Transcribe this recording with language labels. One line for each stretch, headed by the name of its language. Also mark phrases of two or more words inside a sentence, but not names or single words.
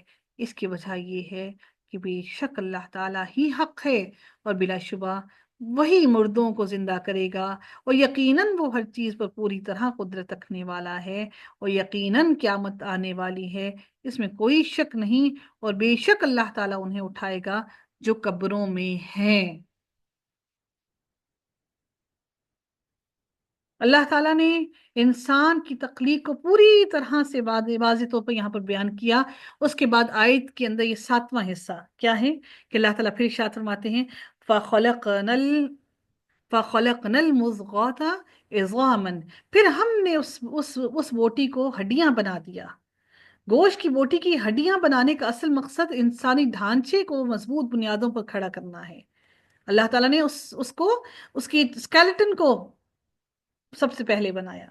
Urdu: اس کی وجہ یہ ہے کہ بے شک اللہ تعالیٰ ہی حق ہے، اور بلا شبہ وہی مردوں کو زندہ کرے گا، اور یقیناً وہ ہر چیز پر پوری طرح قدرت رکھنے والا ہے، اور یقیناً قیامت آنے والی ہے، اس میں کوئی شک نہیں، اور بے شک اللہ تعالیٰ انہیں اٹھائے گا جو قبروں میں ہیں. اللہ تعالیٰ نے انسان کی تخلیق کو پوری طرح سے واضح طور پر یہاں پر بیان کیا. اس کے بعد آیت کے اندر یہ ساتواں حصہ کیا ہے کہ اللہ تعالیٰ پھر ارشاد فرماتے ہیں,
Arabic: فخلقنا فخلقنا المضغة عظاما,
Urdu: پھر ہم نے اس بوٹی کو ہڈیاں بنا دیا. گوشت کی بوٹی کی ہڈیاں بنانے کا اصل مقصد انسانی ڈھانچے کو مضبوط بنیادوں پر کھڑا کرنا ہے. اللہ تعالیٰ نے اس کو اس کی سکیلیٹن کو سب سے پہلے بنایا.